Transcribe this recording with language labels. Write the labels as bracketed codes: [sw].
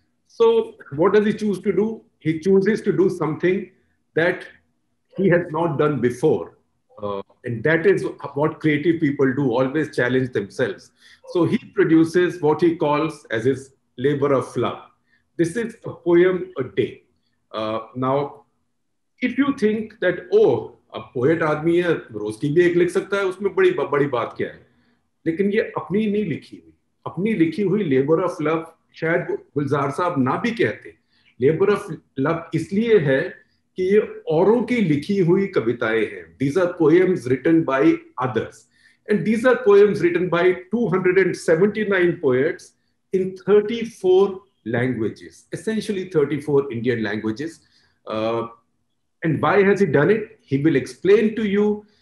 [en] So what does he choose to do? He chooses to do something that he has not done before. And that is what creative people do, always challenge themselves. So he produces what he calls as his labor of love. This is a poem a day. Now, if you think that, oh, a poet [hi] आदमी है, रोज की भी एक लिख सकता है, उसमें बड़ी बात क्या है? लेकिन ये अपनी नहीं लिखी हुई, अपनी लिखी हुई लेबर ऑफ लव शायद गुलजार साहब ना भी कहते. लेबर ऑफ लव इसलिए है कि ये औरों की लिखी हुई कविताएं हैं. [en] These are poems written by others. And these are poems written by 279 poets in 34 languages, essentially 34 Indian languages. And why has he done it? He will explain to you.